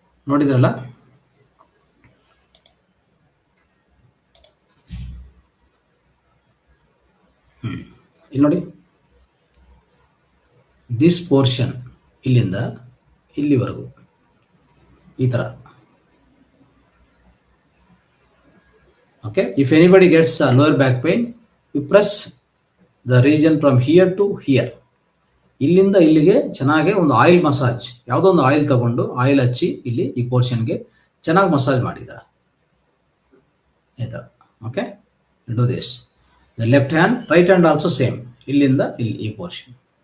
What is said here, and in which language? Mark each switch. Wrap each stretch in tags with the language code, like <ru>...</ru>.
<kn>ನೋಡಿದ್ರಲ್ಲ, ಇಲ್ಲಿ ನೋಡಿ, ದಿಸ್ ಪೋರ್ಷನ್ ಇಲ್ಲಿಂದ ಇಲ್ಲಿವರೆಗೂ ಈ ಥರ.</kn> <en>Okay, if anybody gets lower back pain, you press the region from here to here.</en> <kn>ಇಲ್ಲಿಂದ ಇಲ್ಲಿಗೆ ಚೆನ್ನಾಗಿ ಒಂದು ಆಯಿಲ್ ಮಸಾಜ್, ಯಾವುದೋ ಒಂದು ಆಯಿಲ್ ತಗೊಂಡು ಆಯಿಲ್ ಹಚ್ಚಿ ಇಲ್ಲಿ ಈ ಪೋರ್ಷನ್ಗೆ ಚೆನ್ನಾಗಿ ಮಸಾಜ್ ಮಾಡಿದ್ದಾರೆ ಈ ಥರ.</kn> <en>Okay, do this. The left hand, right hand also same,</en> <kn>ಇಲ್ಲಿಂದ ಇಲ್ಲಿ ಈ ಪೋರ್ಷನ್.</kn>